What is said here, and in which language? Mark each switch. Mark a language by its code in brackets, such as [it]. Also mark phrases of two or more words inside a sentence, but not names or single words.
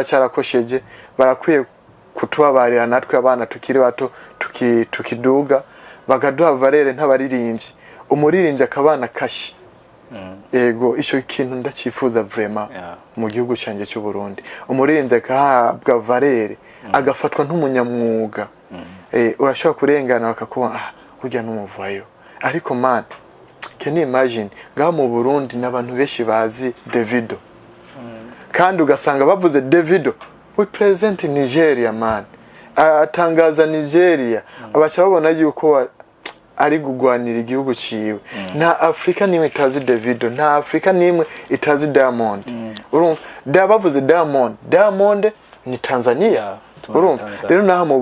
[rn] cyarakosheje barakwiye kutubabarira natwe abana tukiri bato tukiduga bagaduha valere ntabaririmbyi umuririmbyi akabana kashi ego ico kintu ndacifuza vraiment mu gihugu cyanjye cy'u Burundi umuririmbyi akahabwa valere agafatwa nk'umunyamwuga urashobora kurengana bakakuba kujya n'umuvayo ariko man [en] can you imagine [rn] ngaha mu Burundi n'abantu benshi bazi Davido kandi ugasanga bavuze Davido [en] we present in Nigeria [rn] man atangaza Nigeria abacha babona yuko ari gugwanira igihugu ciwe na Afrika nimwe itazi Davido na Afrika nimwe itazi Diamond urumva bavuze Diamond ni Tanzania urumva rero naha mu